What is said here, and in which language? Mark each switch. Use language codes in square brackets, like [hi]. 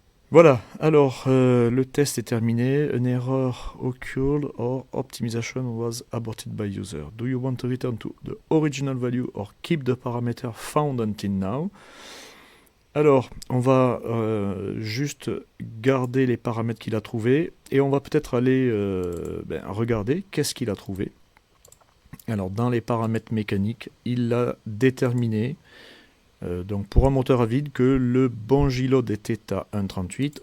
[fr] Voilà, alors le test est terminé. [en] An error occurred or optimization was aborted by user. Do you want to return to the original value or keep the parameter found until now? [fr] Alors, on va juste garder les paramètres qu'il a trouvés et on va peut-être aller regarder qu'est-ce qu'il a trouvé. Alors, dans les paramètres mécaniques, il a déterminé donc pour un moteur à vide que le bungee load était à 1,38.